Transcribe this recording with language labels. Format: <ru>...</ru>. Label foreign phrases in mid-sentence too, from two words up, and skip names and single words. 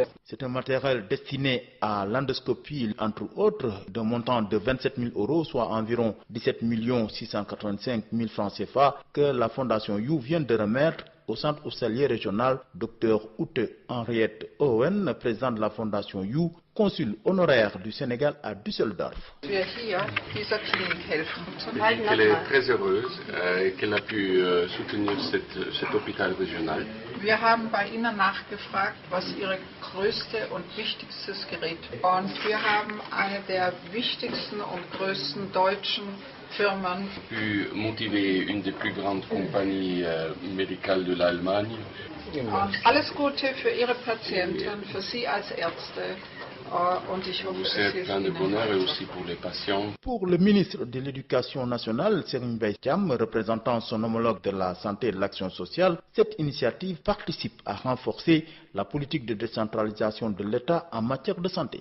<fr>C'est un matériel destiné à l'endoscopie, entre autres, d'un montant de 27 000 €, soit environ 17 685 000 francs CFA, que la fondation You vient de remettre au centre hospitalier régional. Dr Ute Henriette Owen, président de la fondation You, consul honoraire du Sénégal à Düsseldorf. Elle est très heureuse qu'elle a pu soutenir cet hôpital régional.</fr> <de>Wir haben bei Ihnen nachgefragt, was Ihre größte und wichtigstes Gerät ist. Und wir haben eine der wichtigsten und größten deutschen Firmen.</de> <fr>Pu motiver une des plus grandes compagnies médicales de l'Allemagne.</fr> <de>Und alles Gute für Ihre Patienten, für Sie als Ärzte.</de> <fr>C'est plein de bonheur et aussi pour les patients. Pour le ministre de l'Éducation nationale, Serigne Mbaye Thiam, représentant son homologue de la santé et de l'action sociale, cette initiative participe à renforcer la politique de décentralisation de l'État en matière de santé.</fr>